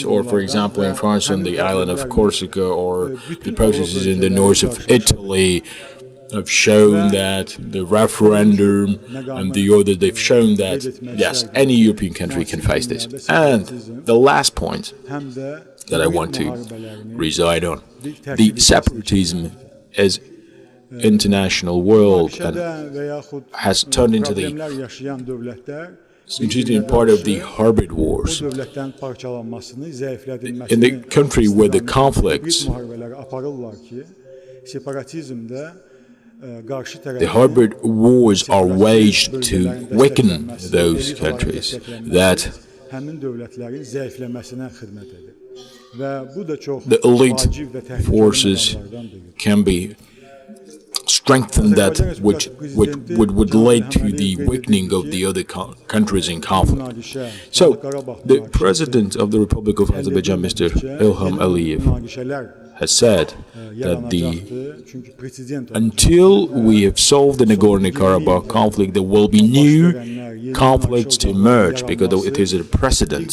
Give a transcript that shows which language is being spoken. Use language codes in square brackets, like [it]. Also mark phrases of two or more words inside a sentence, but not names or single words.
[en] Or, for example, in France, on the island of Corsica, or the processes in the north of Italy have shown that the referendum and the other, they've shown that, yes, any European country can face this. And the last point that I want to reside on, the separatism is international world and [az] və yaxud [en] has turned into [az] problemlər yaşayan dövlətlər [en] part of the hybrid wars. [az] bu dövlətlərin parçalanmasını, zəiflədilməsini [en] In the country where the conflicts, [az] müharibələri aparırlar ki, separatizmdə qarşı tərəfin [en] the hybrid wars are waged to weaken those countries that [az] həmin dövlətlərin zəifləməsinə xidmət edir. Və bu da çox [en] the elite [az] vacib və təhlükəli [en] forces [az] məqamlardan biridir. [en] can be strengthened that which would lead to the weakening of the other countries in conflict. So, the President of the Republic of Azerbaijan, Mr. Ilham Aliyev, has said that until we have solved the Nagorno-Karabakh conflict, there will be new conflicts to emerge because it is a precedent.